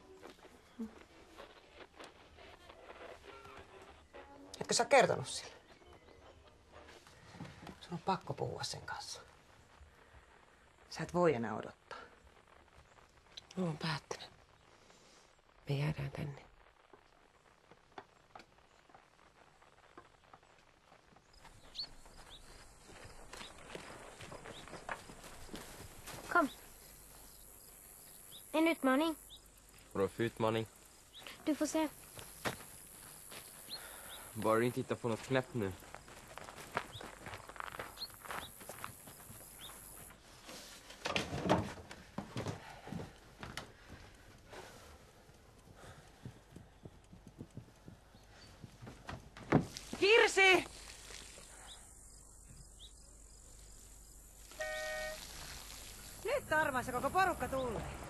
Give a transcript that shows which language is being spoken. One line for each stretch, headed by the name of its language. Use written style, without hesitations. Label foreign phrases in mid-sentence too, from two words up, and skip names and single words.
Finnish: Etkö sä kertonut sille? Sun on pakko puhua sen kanssa. Sä et voi enää odottaa. Mä oon päättänyt. Me jäädään tänne.
Swedish: Kom. En utmaning. Vadå för utmaning? Du får se. Bara du inte hittar på något knäpp nu.
Finnish: Kirsi! Nyt arvaissa koko porukka tulee.